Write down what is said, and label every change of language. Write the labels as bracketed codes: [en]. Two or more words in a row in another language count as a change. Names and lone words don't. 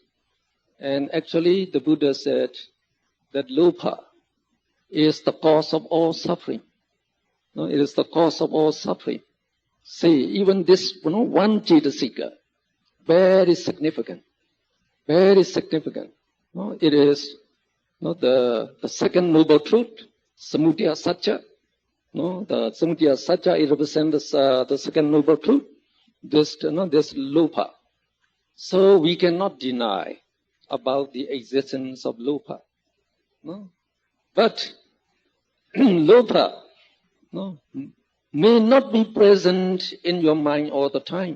[en] And actually the Buddha said that lopa is the cause of all suffering. It is the cause of all suffering. See, even this one Cetasika, very significant. Very significant. It is the second noble truth, [sa] samudaya satya. [en] The [sa] samudaya satya, [en] it represents the second noble truth. This lopa. So we cannot deny about the existence of lopa. But lopa may not be present in your mind all the time.